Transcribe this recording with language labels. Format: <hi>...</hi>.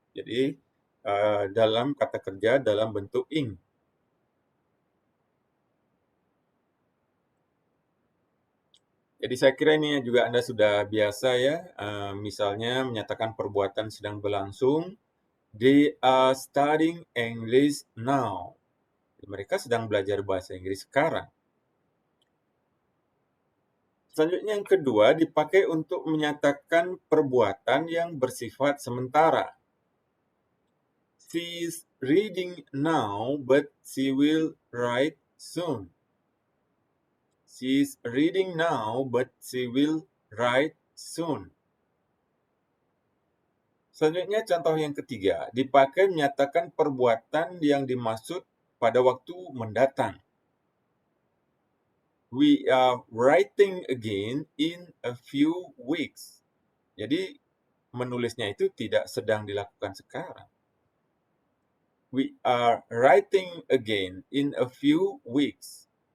<id>Jadi dalam kata kerja dalam bentuk ing. Jadi saya kira ini juga Anda sudah biasa ya, misalnya menyatakan perbuatan sedang berlangsung.</id> <en>They are studying English now.</en> <id>Mereka sedang belajar bahasa Inggris sekarang. Selanjutnya yang kedua dipakai untuk menyatakan perbuatan yang bersifat sementara.</id> <en>She is reading now, but she will write soon. She is reading now, but she will write soon.</en> <id>Selanjutnya contoh yang ketiga, dipakai menyatakan perbuatan yang dimaksud pada waktu mendatang.</id> <en>We are writing again in a few weeks.</en> <id>Jadi menulisnya itu tidak sedang dilakukan sekarang.</id> <en>We are writing again in a few weeks.</en>